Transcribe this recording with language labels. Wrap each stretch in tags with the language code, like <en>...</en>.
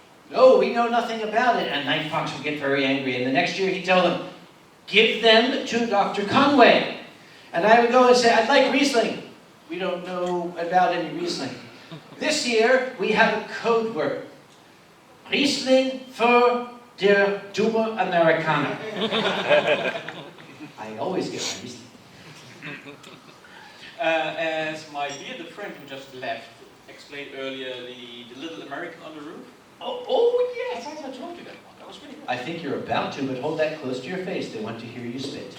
<en>No, we know nothing about it. And Night Fox would get very angry. And the next year he'd tell them, give them to Dr. Conway. And I would go and say, I'd like Riesling. We don't know about any Riesling. This year, we have a code word.</en> <de>Riesling für der Dumme Amerikaner.</de> <en>I always get my Riesling. As my bearded friend who just left explained earlier, the little American on the roof. Oh yes, I told you that one. That was really good. I think you're about to, but hold that close to your face. They want to hear you spit.</en>